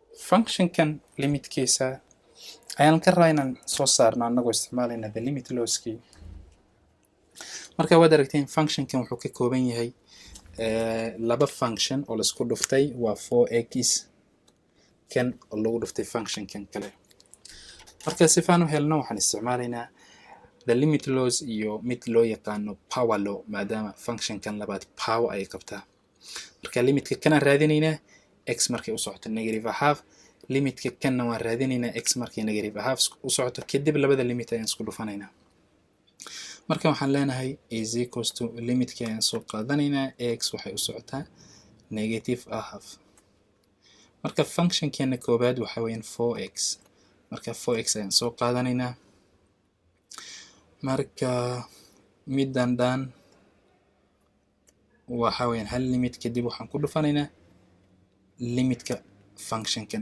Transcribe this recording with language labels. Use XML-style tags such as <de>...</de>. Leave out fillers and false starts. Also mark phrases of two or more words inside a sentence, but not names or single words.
<so>function kan limitkiisa ayaan ka rabaa inaan soo saarno anagoo isticmaalayna</so> <en>the limit</en> <so>lawskii. marka waad aragteen function kan wuxuu ka kooban yahay laba function oo la isku dhuftay waa 4x kan oo lagu dhuftay function kan kale. marka si faan u helno waxaan isticmaalaynaa</so> <en>the limit laws</en> <so>iyo mid loo yaqaano</so> <en>power law</en> <so>maadaama function kan labaad power ay qabtaa. marka limitka kana raadinaynaa x markay u socoto</so> <en>negative half,</en> <so>limitka kana waan raadinaynaa x markay</so> <en>negative half</en> <so>u socoto, kadib labada limit ayaan isku dhufanaynaa. marka waxaan leenahay</so> <en>is equals to</en> <so>limitka ayaan soo qaadanaynaa x waxay u socotaa negative half. marka function kana koobaad waxa weeyaan 4x, marka 4x ayaan soo qaadanaynaa. marka midan dhan waxa weeyaan hal limit kadib waxaan ku dhufanaynaa limitka function kan.</so>